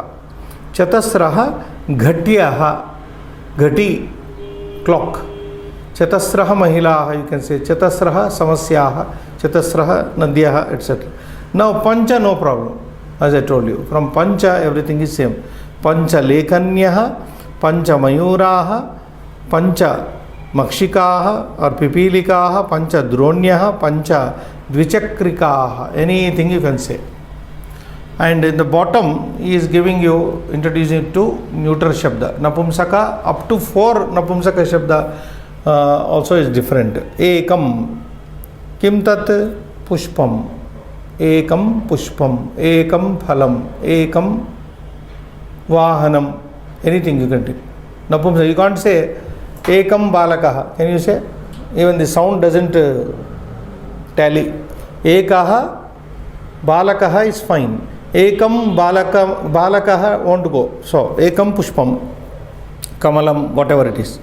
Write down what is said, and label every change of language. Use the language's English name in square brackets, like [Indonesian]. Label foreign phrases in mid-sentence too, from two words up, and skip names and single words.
[Sanskrit] Chatasraha Ghatyaha, Ghati, clock. Chatasraha Mahilaha, [English] you can say. [Sanskrit] Chatasraha Samasyaha, Chatasraha Nadyaha, [English] etc. Now Pancha, no problem. As I told you, from Pancha everything is same. [Sanskrit] Pancha Lekhanyaha, Pancha Mayuraha, Pancha Makshikaha or Pipilikaha, Pancha Dronyaha, Pancha Dvichakrikaha, [English] anything you can say. And in the bottom, he is giving you, introducing to neuter Shabda. Napumsaka, up to 4 [Sanskrit] Napumsaka Shabda [English] also is different. [Sanskrit] Ekam, Kim Tat Pushpam, Ekam Pushpam, Ekam Phalam, Ekam Vahanam, [English] anything you can take. Napumsaka, you can't say [Sanskrit] Ekam Balakaha. [English] Can you say? Even the sound doesn't tally. [Sanskrit] Ekaha, Balakaha [English] is fine. [Sanskrit] Ekam Balakaha [English] won't go. So, [Sanskrit] Ekam Pushpam, Kamalam, [English] whatever it is.